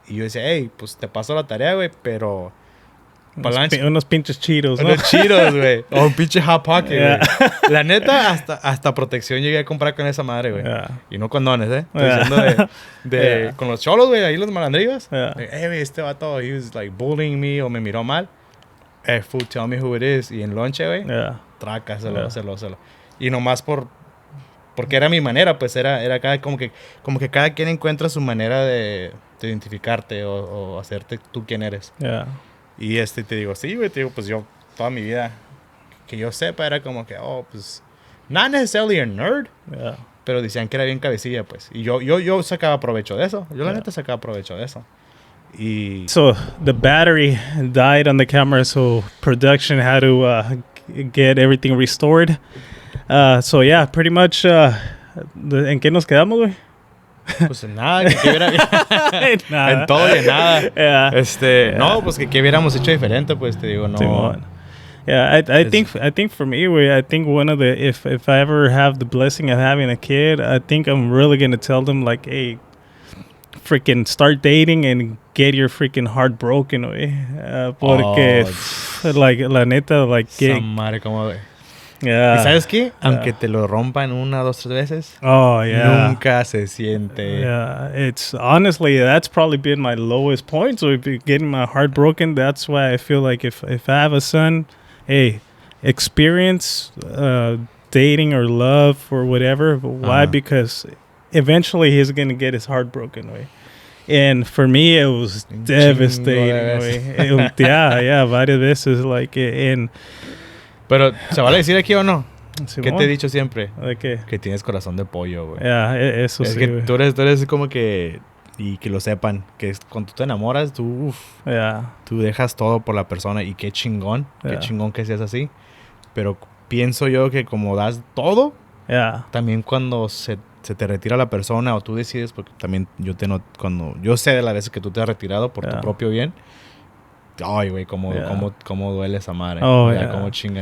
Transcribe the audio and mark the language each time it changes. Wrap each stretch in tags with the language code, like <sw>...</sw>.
<es>Y yo decía, hey, pues te paso la tarea, güey, pero... Unos pinches Cheetos, ¿no? Unos Cheetos, güey. O un pinche Hot Pocket, güey. La neta, hasta protección llegué a comprar con esa madre, güey. Y no condones, ¿eh? Estoy diciendo con los cholos, güey, ahí los malandrillos. Güey, este vato,</es> <en>he was like bullying me</en> <es>o me miró mal.</es> <en>Fool, tell me who it is.</en> <es>Y en lonche, güey, trácaselo. Y nomás porque era mi manera, pues era como que cada quien encuentra su manera de identificarte o hacerte tú quien eres. Y te digo, sí, güey, te digo, pues yo toda mi vida que yo sepa era como que, pues,</es> <en>not necessarily a nerd,</en> <es>pero decían que era bien cabecilla, pues. Y yo sacaba provecho de eso. Yo la neta sacaba provecho de eso. Y</es> <en>so the battery died on the camera, so production had to get everything restored. So yeah, pretty much.</en> <es>¿En qué nos quedamos, güey? Pues en nada, que hubiera en todo y en nada. No, pues que hubiéramos hecho diferente, pues te digo, no.</es> <en>Yeah, I think for me, I think one of the if I ever have the blessing of having a kid, I think I'm really gonna tell them like, hey, freaking start dating and get your freaking heart broken, güey.</en> <es>Porque like la neta, like esa madre como ¿Y sabes qué? Aunque te lo rompan 1, 2, 3 veces, nunca se siente.</es> <en>Yeah, it's honestly that's probably been my lowest point. So getting my heart broken, that's why I feel like if I have a son, hey, experience dating or love or whatever. Why? Because eventually he's gonna get his heart broken, way. And for me, it was devastating. Yeah,</en> <es>varias veces,</es> <en>like, in.</en> <es>Pero, ¿se vale decir aquí o no? Sí, ¿Qué te he dicho siempre? ¿De qué? Que tienes corazón de pollo, güey. Eso es sí, que tú eres como que... Y que lo sepan, que cuando tú te enamoras, tú dejas todo por la persona. Y qué chingón que seas así. Pero pienso yo que como das todo, también cuando se te retira la persona o tú decides, porque también cuando yo sé de las veces que tú te has retirado por tu propio bien, ay, güey, cómo duele esa madre. Cómo chinga.</es>